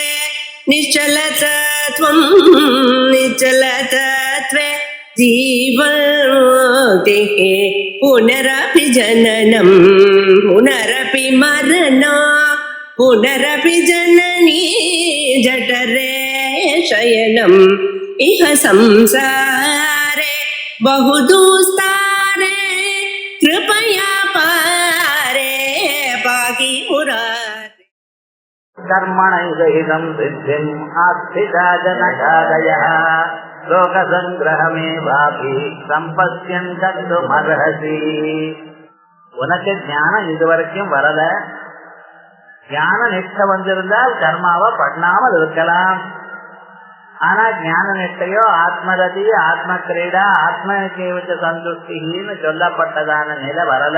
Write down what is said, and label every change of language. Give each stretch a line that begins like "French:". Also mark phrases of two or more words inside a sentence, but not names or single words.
Sanskrit: निश्चलतत्वं निश्चलतत्वे जीवन्मुक्तिः पुनरपि जननं पुनरपि मरणं पुनरपि जननी जठरे शयनम् इह संसारे बहुदुस्तारे कृपया पारे पाहि मुरारे। कर्मणैवैदं सिद्धिम् आस्थिता जनकादयः लोकसङ्ग्रहमेवापि सम्पश्यन् कर्तुमर्हसि.
Tamil: உனக்கு ஞானம் இதுவரைக்கும் வரல. ஞான நிஷ்டை வந்திருந்தால் கர்மாவை பண்ணாமல் இருக்கலாம். ஆனா ஞான நிஷ்டையோ
Sanskrit: आत्मरति आत्म क्रीडा आत्म जीवित
Tamil: சந்துஷ்டின்னு சொல்லப்பட்டதான நிலை வரல.